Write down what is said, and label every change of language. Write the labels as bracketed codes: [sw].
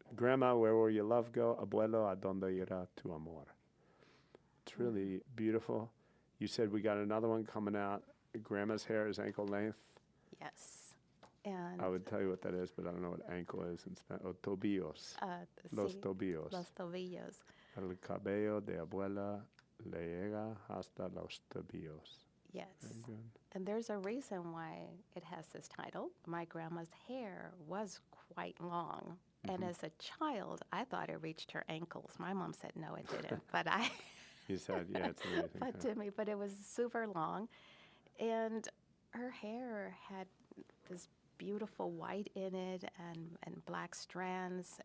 [en] Grandma, where will your love go? [es] Abuelo, a donde irá tu amor? [en] It's really beautiful. You said we got another one coming out. Grandma's hair is ankle length. Yes. And I would tell you what that is, but I don't know what ankle is in Spanish. [es] Oh, tobillos. Los sí, tobillos. Los tobillos. El cabello de abuela le llega hasta los tobillos. [en] Yes. Very good. And there's a reason why it has this title. My grandma's hair was quite long. And as a child, I thought it reached her ankles. My mom said, no, it didn't. But You said, yeah, it's amazing. but to me, but it was super long. And her hair had this beautiful white in it and black strands.